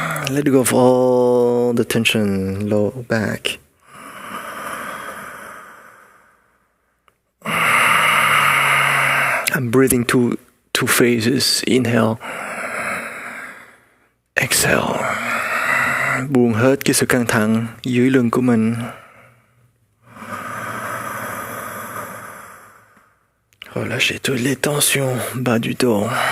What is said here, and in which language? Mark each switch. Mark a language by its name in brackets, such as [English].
[English] Let go of all the tension, low back. I'm breathing two phases. Inhale. Exhale. [Vietnamese] Buông hết cái sự căng thẳng dưới lưng của mình. [French] Relâchez toutes les tensions bas du dos.